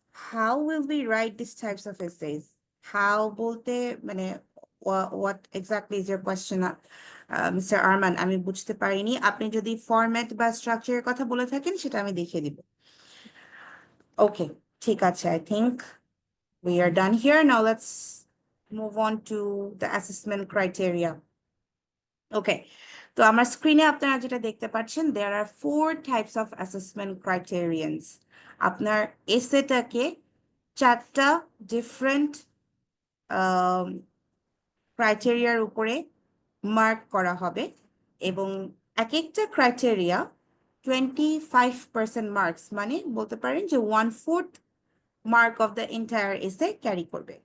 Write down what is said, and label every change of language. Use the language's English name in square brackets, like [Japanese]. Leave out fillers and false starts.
[English] How will be write this types of essays. How [Bangla] বলতে মানে [English] what exactly is your question mister Arman, [Bangla] আমি বুঝতে পারিনি। আপনি যদি ফরম্যাট বা স্ট্রাকচারের কথা বলে থাকেন সেটা আমি দেখিয়ে দিব। [English] okay, [Bangla] ঠিক আছে, [English] I think we are done here. Now let's move on to the assessment criteria. Okay, [Bangla] তো আমার স্ক্রিনে আপনারা যেটা দেখতে পাচ্ছেন, [English] there are 4 types of assessment criterions. [Bangla] আপনার এসেটাকে 4টা ডিফারেন্ট ক্রাইটেরিয়ার উপরে মার্ক করা হবে এবং এক একটা ক্রাইটেরিয়া 25% মার্কস, মানে বলতে পারেন যে 1/4 [English] mark of the entire essay [Bangla] ক্যারি করবে।